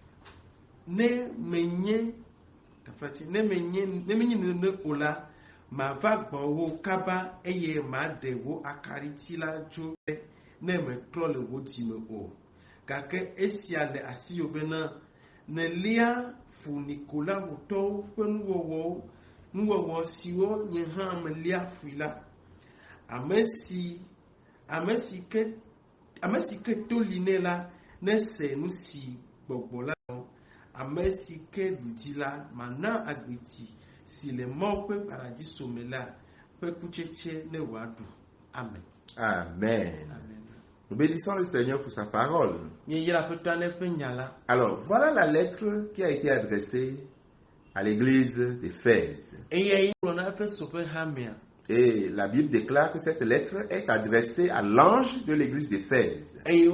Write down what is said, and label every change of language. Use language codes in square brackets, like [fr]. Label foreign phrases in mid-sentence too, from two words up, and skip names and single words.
[ee] menye tafati ne menye ne ola ma va gbowo kaba eye ma de wo akariti la jo ne me trole wo ti me o kake esia le asiyobe na ne lia fu Nicola hoto penwo siwo nye ha me lia fuila amesi ke tolinela ne se nu si gbogbola amesi ke dudila mana agbeti si le mope paradis somela pe kucheche ne wadu. Amen. Amen. [fr] Nous bénissons le Seigneur pour sa parole. Alors, voilà la lettre qui a été adressée à l'église d'Éphèse. Et la Bible déclare que cette lettre est adressée à l'ange de l'église d'Éphèse.